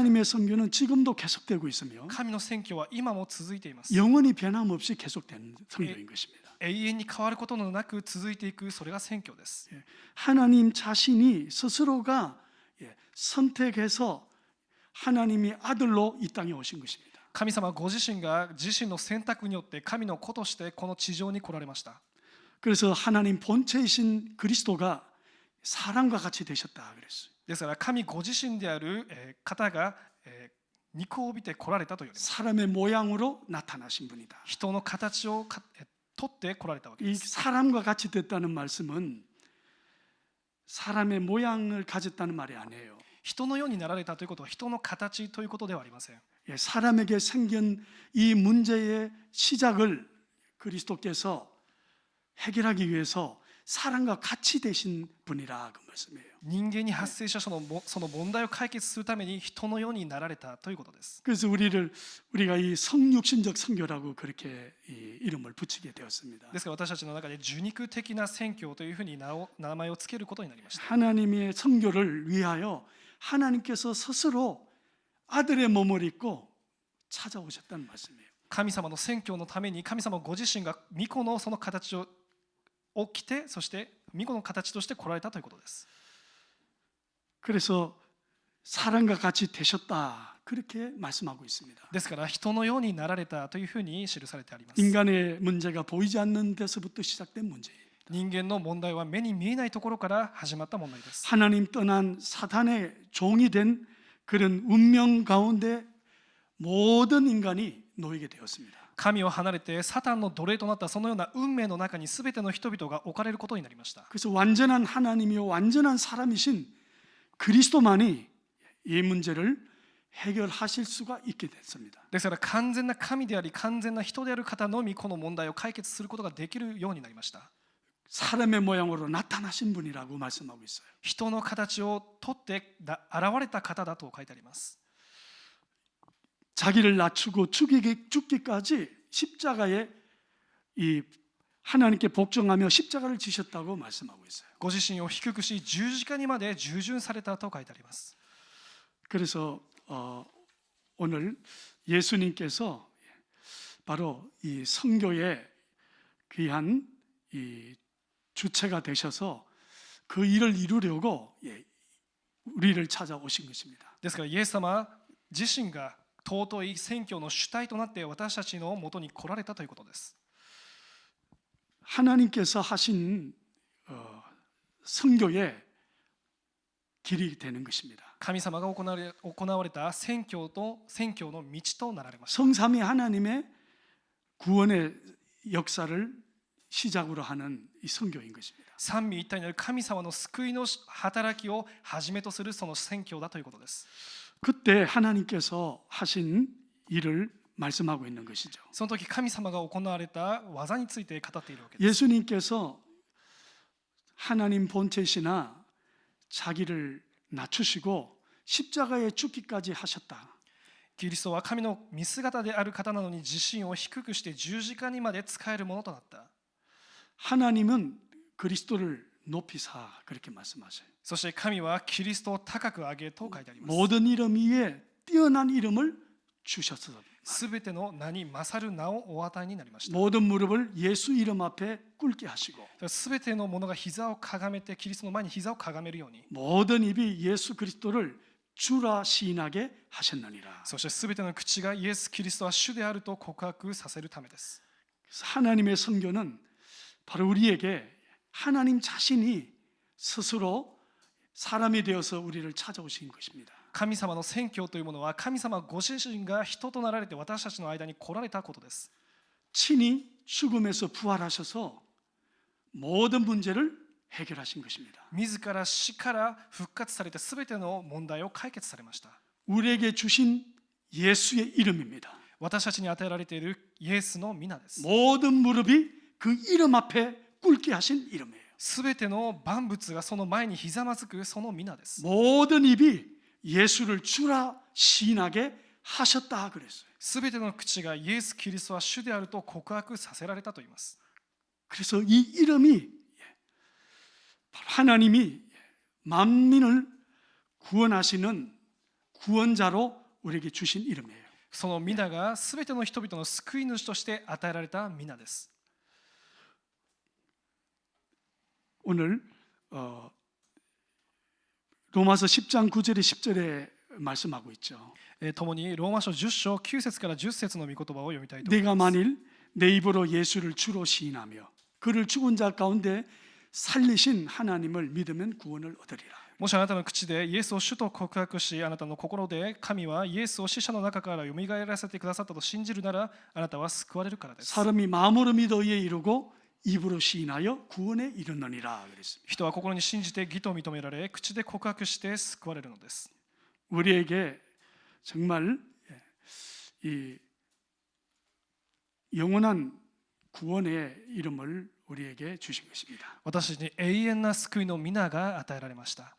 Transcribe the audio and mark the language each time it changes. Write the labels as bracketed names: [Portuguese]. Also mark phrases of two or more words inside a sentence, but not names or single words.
[Korean] 하나님의 선교는 지금도 계속되고 있으며 [Japanese] 神の宣教は今も続いています。 [Korean] 영원히 변함없이 계속되는 선교인 것입니다. [Japanese] 永遠に変わることのなく続いていくそれが宣教です。 [Korean] 하나님 자신이 스스로가 선택해서 하나님이 아들로 이 땅에 오신 것입니다. [Japanese] 神様ご自身が自身の選択によって神の子としてこの地上に来られました。 [Korean] 그래서 하나님 본체이신 그리스도가 사람과 같이 되셨다 그랬어요. [Japanese] ですから神ご自身である方が肉を帯びて来られたと言われます。 [Korean] 사람의 모양으로 나타나신 분이다. [Japanese] 人の形を取って来られたわけで [Korean] 이 [Japanese] す。 [Korean] 사람과 같이 됐다는 말씀은 사람의 모양을 가졌다는 말이 아니에요. [Japanese] 人のようになられたということは人の形ということではありません。 [Korean] 사람에게 생긴 이 문제의 시작을 그리스도께서 해결하기 위해서 사람과 같이 되신 분이라 그 말씀이에요. [Japanese] 人間に発生したその問題を解決するために人のようになられたということです。 [Korean] 그래서 우리가 이 성육신적 선교라고 그렇게 이름을 붙이게 되었습니다. [Japanese] ですから私たちの中で受肉的な宣教というふうに名前をつけることになりました。 [Korean] 하나님의 선교를 위하여 하나님께서 스스로 아들의 몸을 입고 찾아오셨다는 말씀이에요. [Japanese] 神様の宣教のために神様ご自身が御子のその形を着てそして御子の形として来られたということです。 [Korean] 그래서 사람과 같이 되셨다. 그렇게 말씀하고 있습니다. [Japanese] ですから人のようになられたというふうに記されてあります。 [Korean] 인간의 문제가 보이지 않는 데서부터 시작된 문제예요. [Japanese] 人間の問題は目に見えないところから始まった問題です。 [Korean] 하나님 떠난 사단의 종이 된 그런 운명 가운데 모든 인간이 놓이게 되었습니다. [Japanese] 神を離れてサタンの奴隷となったそのような運命の中に全ての人々が置かれることになりました。 [Korean] 그래서 완전한 하나님이요 완전한 사람이신 그리스도만이 이 문제를 해결하실 수가 있게 됐습니다. [Japanese] ですから完全な神であり完全な人である方のみこの問題を解決することができるようになりました。 [Korean] 사람의 모양으로 나타나신 분이라고 말씀하고 있어요. [Japanese] 人の形をとって現れた方だと書いてあります。 [Korean] 자기를 낮추고 죽기까지 십자가에 이 하나님께 복종하며 십자가를 지셨다고 말씀하고 있어요. [Japanese] ご自身を低くし十字架にまで従順されたと書いてあります。 [Korean] 그래서 오늘 예수님께서 바로 이 선교의 귀한 이 주체가 되셔서 그 일을 이루려고 우리를 찾아오신 것입니다. [Japanese] ですからイエス様自身が尊い宣教の主体となって私たちのもとに来られたということです。 [Korean] 하나님께서 하신 선교의 길이 되는 것입니다. [Japanese] 神様が行われた宣教の道となられました。 [Korean] 성삼위 하나님의 구원의 역사를 시작으로 하는 이 선교인 것입니다. [Japanese] 三位一体になる神様の救いの働きをはじめとするその宣教だということです。 [Korean] 그때 하나님께서 하신 일을 말씀하고 있는 것이죠. [Japanese] その時神様が行われた技について語っているわけです。 [Korean] 예수님께서 하나님 본체시나 자기를 낮추시고 십자가에 죽기까지 하셨다. [Japanese] キリストは神の見姿である方なのに自身を低くして十字架にまで仕えるものとなった。 [Korean] 하나님은 그리스도를 높이사 그렇게 말씀하세요. [Japanese] そして神はキリストを高く上げと書いてあります。 [Korean] 모든 이름 위에 뛰어난 이름을 주셨어. [Japanese] すべての名に勝る名をお与えになりました。 [Korean] 모든 무릎을 예수 이름 앞에 꿇게 하시고 [Japanese] すべての者が膝をかがめてキリストの前に膝をかがめるように、 [Korean] 모든 입이 예수 그리스도를 주라 시인하게 하셨느니라. [Japanese] そしてすべての口がイエス・キリストは主であると告白させるためです。 [Korean] 그래서 하나님의 선교는 바로 우리에게 하나님 자신이 스스로 사람이 되어서 우리를 찾아오신 것입니다. [Japanese] 神様の宣教というものは神様ご自身が人となられて私たちの間に来られたことです。 [Korean] 친히 죽음에서 부활하셔서 모든 문제를 해결하신 것입니다. [Japanese] 自ら死から復活されてすべての問題を解決されました。 [Korean] 우리에게 주신 예수의 이름입니다. [Japanese] 私たちに与えられているイエスの皆です。 [Korean] 모든 무릎이 그 이름 앞에 꿇게 하신 이름이에요. [Japanese] すべての万物がその前にひざまずくその皆です。 [Korean] 모든 입이 예수를 주라 시인하게 하셨다 그랬어요. [Japanese] すべての口がイエス・キリストは主であると告白させられたと言います。 [Korean] 그래서 이 이름이 하나님이 만민을 구원하시는 구원자로 우리에게 주신 이름이에요. [Japanese] その皆がすべての人々の救い主として与えられた皆です。 [Korean] 오늘 로마서 10장 9절에 10절에 말씀하고 있죠. [Japanese] 共にローマ書10章9節から10節の御言葉を読みたいと思い [Korean] 내가 [Japanese] ます。 [Korean] 만일 내 입으로 예수를 주로 시인하며 그를 죽은 자 가운데 살리신 하나님을 믿으면 구원을 얻으리라. [Japanese] もしあなたの口でイエスを主と告白し、あなたの心で神はイエスを死者の中からよみがえらせてくださったと信じるなら、あなたは救われるからです。 [Korean] 사람이 마음으로 믿어 이에 이르고 입으로 시인하여 구원에 이르느니라 그랬습니다. [Japanese] 人は心に信じて義と認められ、口で告白して救われるのです。 [Korean] 우리에게 정말 이 영원한 구원의 이름을 우리에게 주신 것입니다. [Japanese] 私たちに永遠な救いの皆が与えられました。